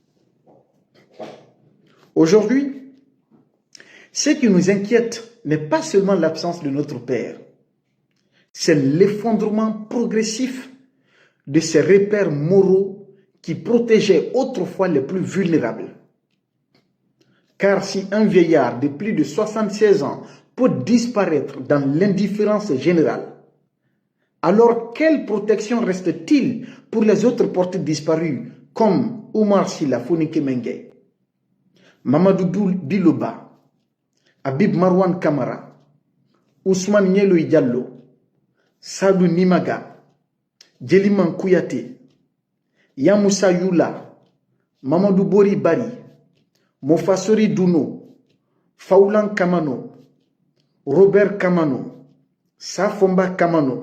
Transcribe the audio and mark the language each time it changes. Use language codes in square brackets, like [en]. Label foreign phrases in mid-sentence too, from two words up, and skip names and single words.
[fr] Aujourd'hui, ce qui nous inquiète n'est pas seulement l'absence de notre Père, c'est l'effondrement progressif de ces repères moraux qui protégeaient autrefois les plus vulnérables. Car si un vieillard de plus de 76 ans peut disparaître dans l'indifférence générale, alors quelle protection reste-t-il pour les autres portés disparus comme Oumar Silla Fonike Mengue, Mamadou Biloba, Habib Marwan Kamara, Ousmane Nyeloï Diallo, Sadou Nimaga, Djeliman Kouyaté, Yamoussa Youla, Mamadou Bori Bari, Mofasori Douno, Faulan Kamano, Robert Kamano, Safomba Kamano,